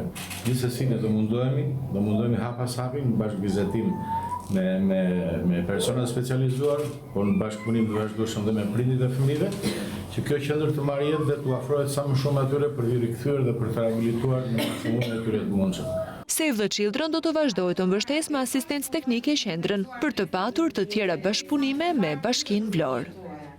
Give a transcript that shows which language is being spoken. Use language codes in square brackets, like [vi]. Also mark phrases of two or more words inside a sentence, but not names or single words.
[sq] Gjithsesi ne do mundohemi hap pas hapi në bashkëbizetim me persona specializuar, por në bashkëpunim të vazhdueshëm dhe me prindit e fëmijëve, që kjo qendër të marrë jetë dhe të afrohet sa më shumë atyre për të rikthyer dhe për të rehabilituar në maksimumin e tyre të mundshëm. Save the Children do të vazhdojë të mbështesë me asistencë teknike qendrën për të patur të tjera bashkëpunime me Bashkinë Vlorë.